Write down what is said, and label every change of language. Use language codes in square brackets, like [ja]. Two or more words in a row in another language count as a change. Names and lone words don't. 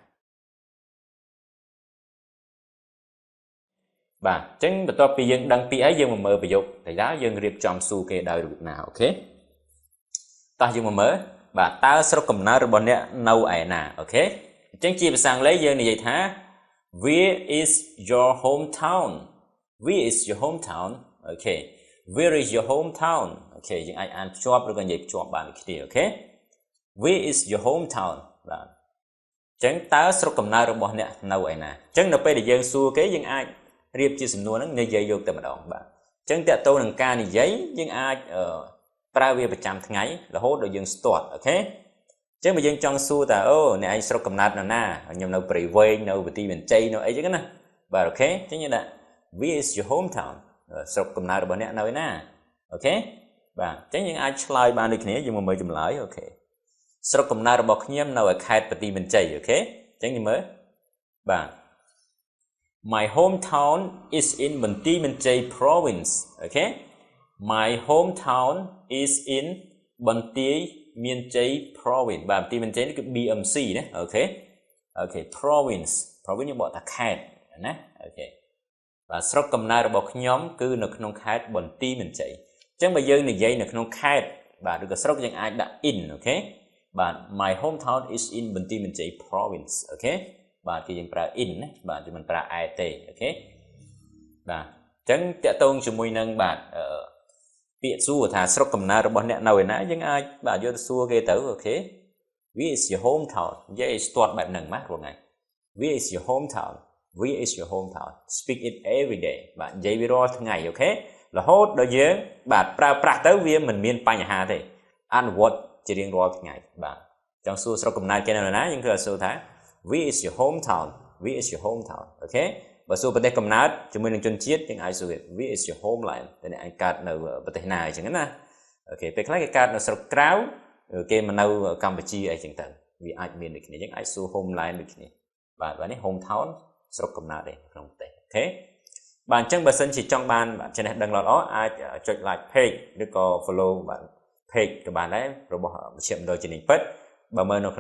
[km] បាទអញ្ចឹងបន្ទាប់ពីយើងដឹងពាក្យហើយយើងមកមើលប្រយោគតែតើយើងរៀបចំសួរគេដោយរបៀបណាអូខេតោះយើងមកមើលបាទតើស្រុកកំណើតរបស់អ្នកនៅឯណាអូខេអញ្ចឹងជាភាសាអង់គ្លេសយើងនិយាយថា [en] Where is your hometown? Where is your hometown? Okay. Where is your hometown? Okay. [km] យើងអាចអានភ្ជាប់ឬក៏និយាយភ្ជាប់បានដូចគ្នាអូខេ [en] Where is your hometown? [km] បាទអញ្ចឹងតើស្រុកកំណើតរបស់អ្នកនៅឯណាអញ្ចឹងនៅពេលដែលយើងសួរគេយើងអាចរៀបជាសំណួរហ្នឹងនិយាយយកតែម្ដងបាទអញ្ចឹងតើត ទៅនឹងការនិយាយយើងអាចប្រើវាប្រចាំថ្ងៃរហូតដល់យើងស្ទាត់អូខេចឹងបើយើងចង់សួរថាអូអ្នកឯងស្រុកកំណើតនៅណាខ្ញុំនៅព្រៃវែងនៅបន្ទាយមានជ័យនៅអីចឹងណាបាទអូខេចឹងយើងដាក់ [en] Where is your hometown [km] ស្រុកកំណើតរបស់អ្នកនៅឯណាអូខេបាទចឹងយើងអាចឆ្លើយបានដូចគ្នាយើងមកមើលចម្លើយអូខេស្រុកកំណើតរបស់ខ្ញុំនៅឯខេត្តបន្ទាយមានជ័យអូខេចឹងយើងមើលបាទ [en] My hometown is in [km] បន្ទាយ មានជ័យ province អូខេ [en] My hometown is in [km] បន្ទាយមានជ័យ province បាទបន្ទាយមានជ័យនេះគឺ BMC ណាអូខេ province យើងបកថាខេត្តណាអូខេបាទស្រុកកំណើតរបស់ខ្ញុំគឺនៅក្នុងខេត្តបន្ទាយមានជ័យអញ្ចឹងបើយើងនិយាយនៅក្នុងខេត្តបាទឬក៏ស្រុកយើងអាចដាក់ in អូខេបាទ [en] My hometown is in [km] បន្ទាយមានជ័យ province អូខេបាទគឺយើងប្រើ in ណាបាទយើងមិនប្រើ I ទេអូខេបាទអញ្ចឹងតកតងជាមួយនឹង បាទពាក្យសួរថាស្រុកកំណើតរបស់អ្នកនៅឯណាយើងអាចបាទយកទៅសួរគេទៅអូខេ [en] Where is your hometown [km] និយាយស្ទាត់បែបហ្នឹងណារាល់ថ្ងៃ [en] Where is your hometown Where is your hometown Speak it every day [km] បាទនិយាយវារាល់ថ្ងៃអូខេរហូតដល់យើងបាទប្រើប្រាស់ទៅវាមិនមានបញ្ហាទេអនុវត្ត ជារៀងរាល់ថ្ងៃបាទចង់សួរស្រុកកំណើតគេនៅណាយើងគឺសួរថា [en] Where is your hometown Where is your hometown [km] អូខេបើសួរប្រទេសកំណើតជាមួយនឹងជនជាតិយើងអាចសួរ [en] Where is your homeland [km] តែអ្នកអាចកើតនៅប្រទេសណាអញ្ចឹងណាអូ ខេពេលខ្លះគេកើតនៅស្រុកក្រៅគេមកនៅកម្ពុជាអីចឹងទៅវាអាចមានដូចគ្នាយើងអាចសួរ homeland ដូចគ្នាបាទនេះ hometown ស្រុកកំណើតទេក្នុងប្រទេសអូខេបាទអញ្ចឹងបើសិន ជាចង់បានចំណេះដឹងល្អៗអាចចុច [en] like page [km] ឬក៏ follow បាទ page ក៏បានដែររបស់មជ្ឈមណ្ឌលជំនាញពិតបើមើលនៅក្នុង